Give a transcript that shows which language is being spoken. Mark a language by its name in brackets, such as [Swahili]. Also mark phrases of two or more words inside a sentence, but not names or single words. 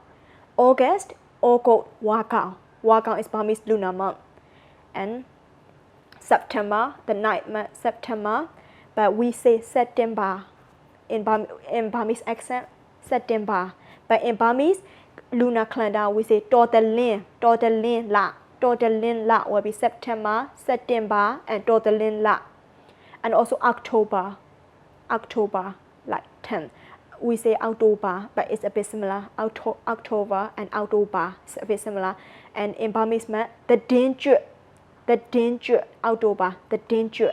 [English] August, Wakao. Wakao is Burmese lunar month. And September, the ninth month, September. But we say September in Burmese accent, September. But in Burmese lunar calendar, we say [Burmese] တော်သလင်းလ. တော်သလင်းလ [English] will be September, and [Burmese] တော်သလင်းလ. [English] And also October, like 10. we say October, but it's a bit similar. October and October is a bit similar. And in Burmese, the danger, October, the danger.